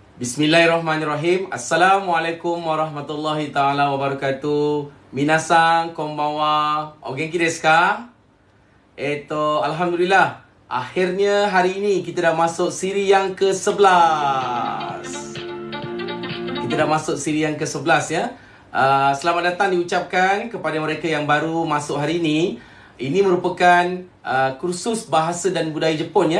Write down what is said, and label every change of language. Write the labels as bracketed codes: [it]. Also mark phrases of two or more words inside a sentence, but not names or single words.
[ar] بسم الله الرحمن الرحيم. السلام عليكم ورحمة الله تعالى وبركاته. [ja] 皆さんこんばんは. お元気ですか? [ms] Alhamdulillah. Akhirnya hari ini kita dah masuk siri yang ke-11. Kita dah masuk siri yang ke-11 ya. Selamat datang diucapkan kepada mereka yang baru masuk hari ini. Ini merupakan kursus bahasa dan budaya Jepun ya.